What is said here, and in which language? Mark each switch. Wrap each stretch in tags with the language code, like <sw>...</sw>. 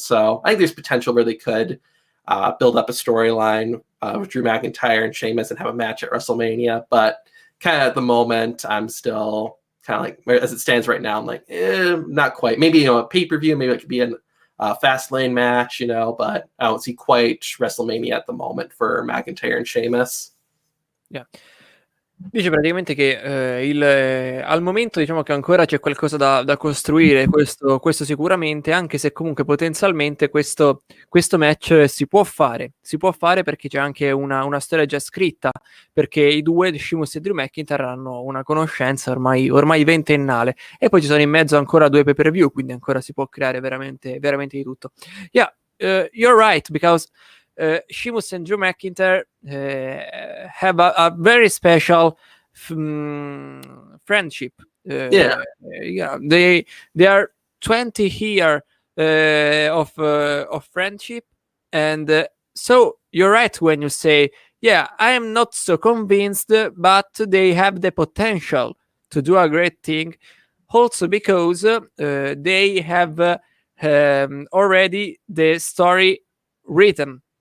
<en>So I think there's potential where they could build up a storyline with Drew McIntyre and Sheamus and have a match at WrestleMania. But kind of at the moment, I'm still kind of like, as it stands right now, I'm like, not quite. Maybe, a pay-per-view, maybe it could be a fast lane match, but I don't see quite WrestleMania at the moment for McIntyre and Sheamus. Yeah.</en> <it>Dice praticamente che al momento diciamo che ancora c'è qualcosa da costruire, questo sicuramente, anche se comunque potenzialmente questo match si può fare perché c'è anche una storia già scritta, perché i due, Sheamus e Drew McIntyre, hanno una conoscenza ormai ventennale, e poi ci sono in mezzo ancora 2 pay-per-view, quindi ancora si può creare veramente, veramente di tutto.</it> <en>Yeah, you're right, because Sheamus and Drew McIntyre have a very special friendship. They are 20 years of friendship, and so you're right when you say, I am not so convinced, but they have the potential to do a great thing, also because they have already the story written.</en>